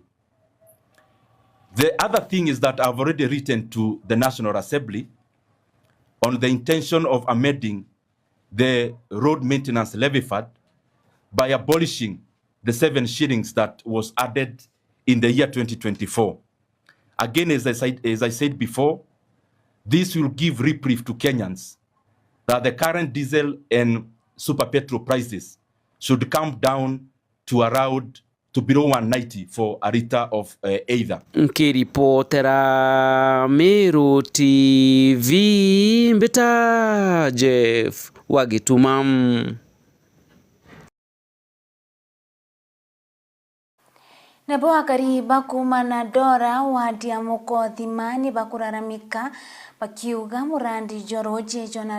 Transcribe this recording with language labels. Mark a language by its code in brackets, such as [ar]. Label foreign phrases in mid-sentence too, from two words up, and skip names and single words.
[en] The other thing is that I've already written to the National Assembly on the intention of amending the road maintenance levy fund by abolishing the 7 shillings that was added in the year 2024. Again, as I said before, this will give reprieve to Kenyans that the current diesel and super petrol prices should come down to around to below 190 for a liter of either. [mer] Nkiripotera Meru TV Mbita Jeff Wagitumam. Nabo akariba kumana dora wadi ya Mukothi mani bakuraramika bakiuga murandi joroje jona